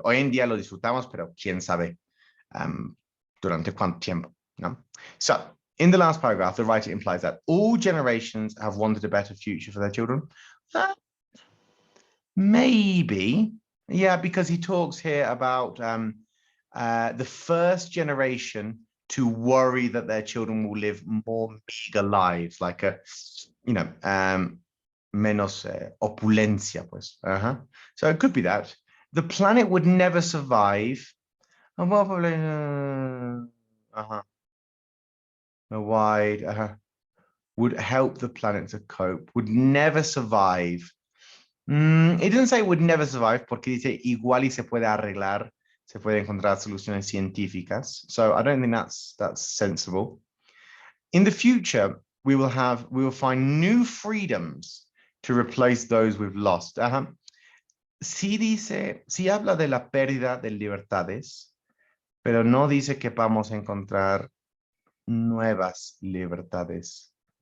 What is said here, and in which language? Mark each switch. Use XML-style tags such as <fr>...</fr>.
<es>Hoy en día lo disfrutamos, pero quién sabe durante cuánto tiempo, ¿no?</es> <en>So, in the last paragraph, the writer implies that all generations have wanted a better future for their children. Maybe, yeah, because he talks here about the first generation to worry that their children will live more meager lives, like</en> <es>menos opulencia, pues.</es> <en>So it could be that. The planet would never survive. A wide would help the planet to cope, would never survive. It doesn't say would never survive,</en> <es>porque dice igual y se puede arreglar, se puede encontrar soluciones científicas.</es> <en>So I don't think that's sensible. In the future, we will find new freedoms to replace those we've lost.</en> <es>Sí habla de la pérdida de libertades, pero no dice que vamos a encontrar nuevas libertades.</es>